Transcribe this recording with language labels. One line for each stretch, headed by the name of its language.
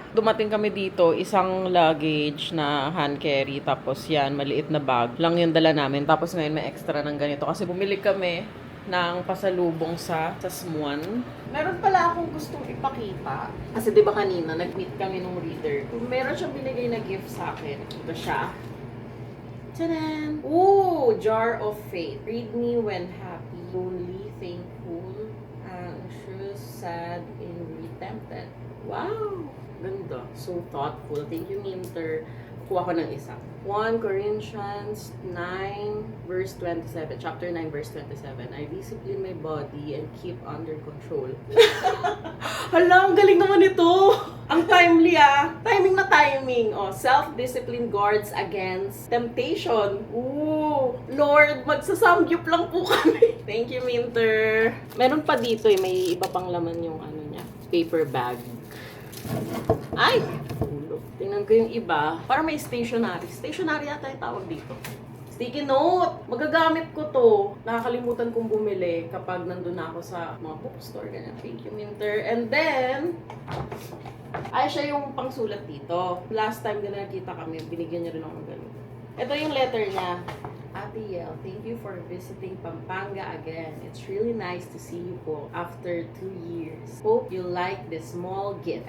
Filipino: Dumating kami dito, isang luggage na hand carry, tapos yan, maliit na bag. Lang yung dala namin. Tapos ngayon may extra ng ganito. Kasi bumili kami ng pasalubong sa Smuan. Meron pala akong gustong ipakita. Kasi diba kanina, nag-meet kami nung reader. Meron siyang binigay na gift sa akin. Ito siya. Tadaan! Ooh!
English: Jar of Fate. Read me when happy, lonely, thankful, anxious, sad, angry, tempted.
Filipino: Wow! Ganda.
English: So thoughtful.
Filipino: Thank you, Minter. Kuha ko ng isa.
English: 1 Corinthians 9 verse 27. Chapter 9 verse 27. I discipline my body and keep under control.
Filipino: Hala, ang galing naman ito! Ang timely Timing na timing. Oh,
English: self-discipline guards against temptation.
Filipino: Ooh! Lord, magsasamgyup lang po kami. Thank you, Minter. Meron pa dito eh, may iba pang laman yung ano niya, paper bag. Ay! Tingnan ko yung iba. Para may stationery. Stationery yata yung tawag dito. Sticky note! Magagamit ko to. Nakakalimutan kong bumili kapag nandun na ako sa mga bookstore. Ganyan. Thank you, Minter. And then, ay, siya yung pangsulat dito. Last time na nakita kami, binigyan niya rin ako ng ganito. Ito yung letter niya.
English: Ate Yel, thank you for visiting Pampanga again. It's really nice to see you po after 2 years. Hope you like this small gift.